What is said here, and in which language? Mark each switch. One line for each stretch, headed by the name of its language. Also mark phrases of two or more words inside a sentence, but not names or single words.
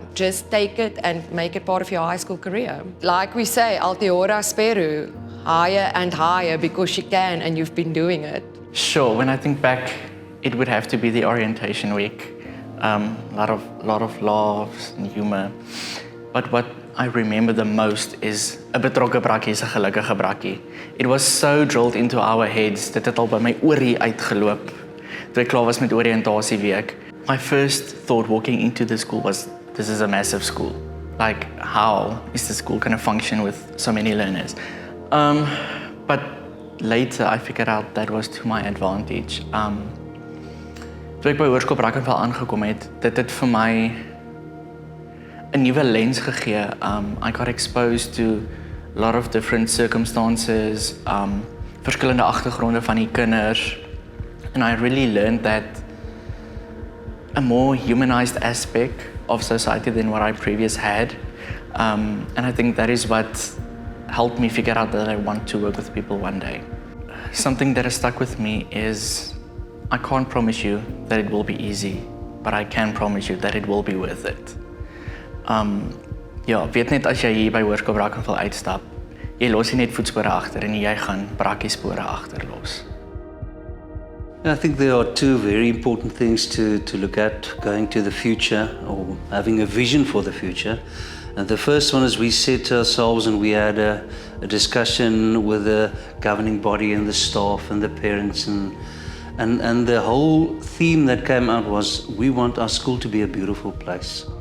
English: Just take it and make it part of your high school career. Like we say,
Latin: Altiora Speru,
English: higher and higher because you can and you've been doing it. Sure, when I think back, it would have to be the orientation week. Lot of laughs and humor. But what I remember the most is
Afrikaans: 'n betrokke brakkie is 'n gelukkige brakkie.
English: It was so drilled into our heads
Afrikaans: dat dit al by my oorie uitgeloop toe ek klaar was met oriëntasie week.
English: My first thought walking into the school was, this is a massive school. Like, how is the school going to function with so many learners? But later I figured out that was to my advantage.
Afrikaans: Toe ek by Hoërskool Brackenfell aangekom het, dit het vir my 'n nuwe lens gegee.
English: I got exposed to a lot of different circumstances,
Afrikaans: verskillende agtergronde van die kinders,
English: and I really learned that a more humanized aspect of society than what I previously had, and I think that is what helped me figure out that I want to work with people one day. Something that has stuck with me is, I can't promise you that it will be easy, but I can promise you that it will be worth it.
Afrikaans: Ja, weet net as jy hier by Hoërskool Brackenfell uitstap, jy los nie net voetspore agter en jy gaan brakkiespore agterlos.
English: I think there are two very important things to look at going to the future or having a vision for the future. And the first one is we set ourselves and we had a discussion with the governing body and the staff and the parents and the whole theme that came out was we want our school to be a beautiful place.